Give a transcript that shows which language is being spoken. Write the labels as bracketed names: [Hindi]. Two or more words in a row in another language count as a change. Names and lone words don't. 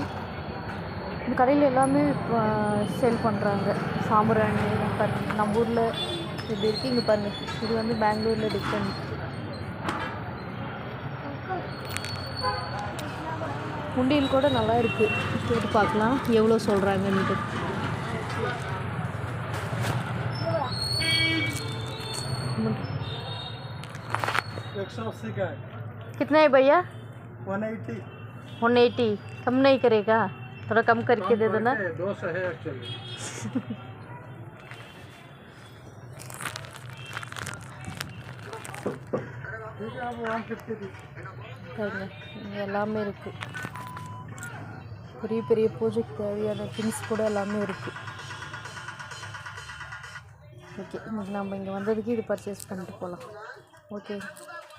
[Tamil] இந்த கடையில் எல்லாமே சேல் பண்ணுறாங்க. சாம்பிராணி பாருங்கள், நம்ம ஊரில் இப்படி இருக்குது. இங்கே பாருங்கள், இது வந்து பெங்களூரில் டிஃப்ரெண்ட். உண்டியல் கூட நல்லா இருக்குது, கேட்டு பார்க்கலாம் எவ்வளோ சொல்கிறாங்கன்ட்டு. [Hindi] कितना है भैया? 180. 180 कम नहीं करेगा? थोड़ा कम करके दे देना. 200 है एक्चुअली. ठीक है, आप 150 [Tamil] இங்கே எல்லாமே இருக்குது. பெரிய பெரிய பூஜைக்கு தேவையான திங்ஸ் கூட எல்லாமே இருக்குது. ஓகே, இன்னைக்கு நம்ம இங்கே வந்ததுக்கு இது பர்ச்சேஸ் பண்ணிட்டு போகலாம். ஓகே.